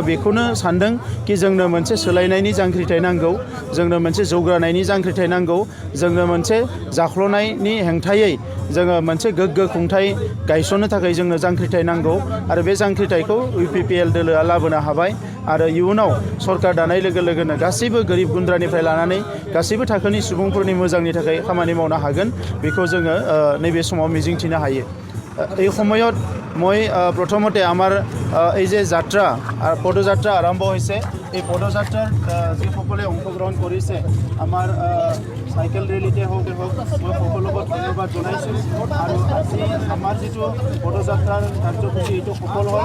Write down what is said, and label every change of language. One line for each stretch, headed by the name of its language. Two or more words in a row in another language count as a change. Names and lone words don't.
Bodo: बेखौनो सानदों कि जोंनो मोनसे सोलायनायनि जांख्रिथाय नांगौ, जोंनो मोनसे जौगानायनि जांख्रिथाय नांगौ, जोंनो मोनसे जाख्ल'नायनि हेंथायै जोङो मोनसे गोग्गो खुंथाय गायसननो थाखाय जोंनो जांख्रिथाय नांगौ आरो बे जांख्रिथायखौ UPPL दोलोआ लाबोनो हाबाय आरो इयुनाव सरकार दानाय लोगो लोगोनो गासैबो गोरिब गुन्द्रानिफ्राय लानानै गासैबो थाखोनि सुबुंफोरनि मोजांनि थाखाय खामानि मावनो हागोन बेखौ जोङो नैबे समाव मिजिंथिनो हायो।
Assamese: এই সময়ত মই প্ৰথমতে আমাৰ এই যে যাত্ৰা পদযাত্ৰা আৰম্ভ হৈছে এই পদযাত্ৰাৰ যিসকলে অংশগ্ৰহণ কৰিছে আমাৰ সাইকেল ৰেলীতে হওক মই সকলোকে ধন্যবাদ জনাইছোঁ আৰু আজি আমাৰ যিটো পদযাত্ৰাৰ কাৰ্যসূচী এইটো সফল হ'ল।